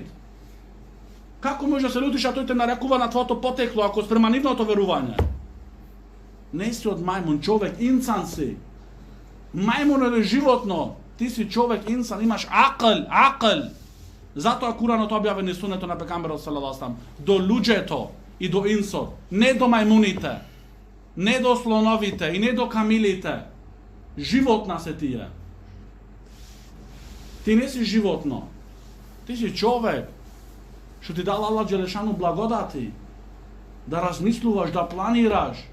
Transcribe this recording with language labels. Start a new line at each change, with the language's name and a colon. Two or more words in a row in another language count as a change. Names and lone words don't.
Macedonian: Како може да се лутиш, а тој те нарекува на твоето потекло, ако спрема нивното верување? Не си од мајмун, човек, инсан си. Мајмун е животно. Ти си човек, инсан, имаш акл. Затоа Куранот објавен сунето на пекамберот
Arabic: صلى الله عليه وسلم
Macedonian: до луѓето и до инсот, не до мајмуните, не до слоновите и не до камилите. Животна се тие. Ти не си животно. Ти си човек. Што ти дал
Arabic: الله جل شأنه
Macedonian: благодати да размислуваш, да планираш.